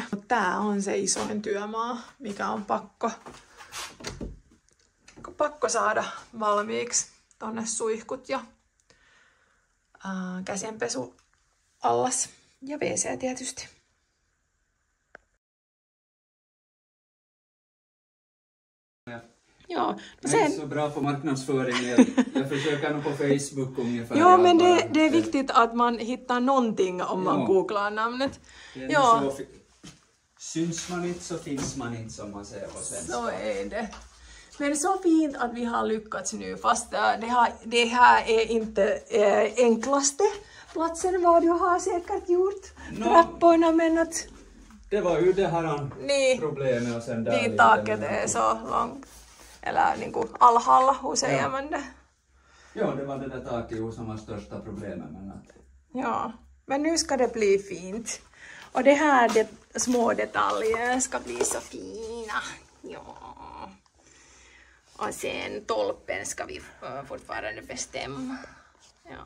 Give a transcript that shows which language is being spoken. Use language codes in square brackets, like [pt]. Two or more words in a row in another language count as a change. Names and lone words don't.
[fi] Tää on se isoin työmaa, mikä on pakko saada valmiiksi. Tonne suihkut ja käsienpesu allas ja WC tietysti. Ja, no sen... [sv] Jag är så bra på marknadsföring. Jag försöker nog på Facebook ungefär. Ja, men det är viktigt att man hittar någonting om man googlar namnet. Ja. Syns man inte så finns man inte, som man säger på svenska. Så är det. Men så fint att vi har lyckats nu, fast det här är inte enklaste platsen vad du har säkert gjort. Trapporna, men att... Det var ju det här problemet och sen där... Niin, taket är så långt. [fi] Eller niin kuin alhaalla useamman. [sv] Ja, det var det där taket som var största problemet. Men att... Ja, men nu ska det bli fint. Och det här små detaljer ska bli så fina. Ja. Och sen tolpen ska vi fortfarande bestämma.